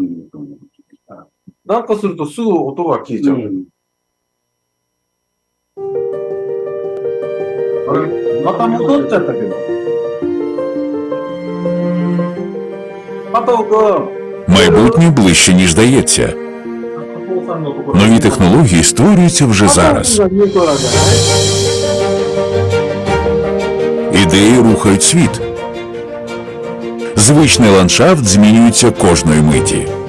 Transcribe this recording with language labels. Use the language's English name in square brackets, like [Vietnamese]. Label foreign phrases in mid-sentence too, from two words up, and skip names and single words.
[Japanese] なんかするとすぐ音が消えちゃう。あれ、また戻っちゃったけど。加藤君。 [Ukrainian] Майбутнє ближче, ніж здається. Нові технології створюються вже зараз. Ідеї рухають світ. Звичний ландшафт змінюється кожної миті.